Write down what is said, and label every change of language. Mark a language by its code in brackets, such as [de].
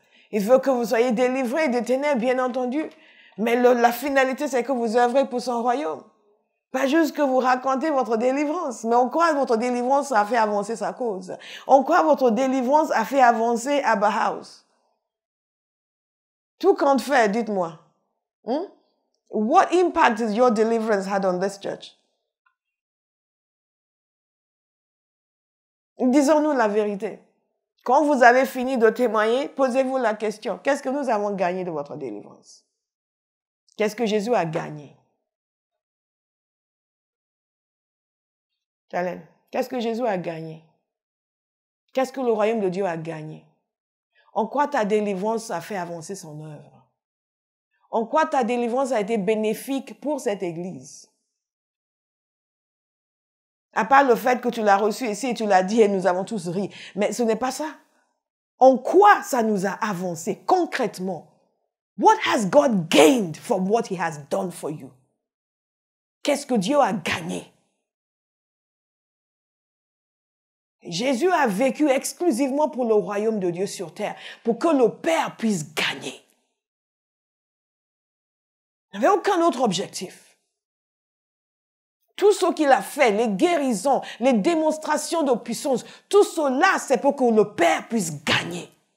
[fr] Il veut que vous soyez délivrés des ténèbres, bien entendu. Mais la finalité, c'est que vous œuvrez pour son royaume. Pas juste que vous racontez votre délivrance, mais on croit que votre délivrance a fait avancer sa cause. On croit que votre délivrance a fait avancer Abba House. Tout compte fait, dites-moi. [en] What impact has your deliverance had on this church? [fr] Disons-nous la vérité. Quand vous avez fini de témoigner, posez-vous la question. Qu'est-ce que nous avons gagné de votre délivrance? Qu'est-ce que Jésus a gagné? Chalène, qu'est-ce que Jésus a gagné? Qu'est-ce que le royaume de Dieu a gagné? En quoi ta délivrance a fait avancer son œuvre? En quoi ta délivrance a été bénéfique pour cette église? À part le fait que tu l'as reçu ici et tu l'as dit et nous avons tous ri. Mais ce n'est pas ça. En quoi ça nous a avancé concrètement? [en] What has God gained from what he has done for you? [fr] Qu'est-ce que Dieu a gagné? Jésus a vécu exclusivement pour le royaume de Dieu sur terre, pour que le Père puisse gagner. Il n'avait aucun autre objectif. Tout ce qu'il a fait, les guérisons, les démonstrations de puissance, tout cela, c'est pour que le Père puisse gagner.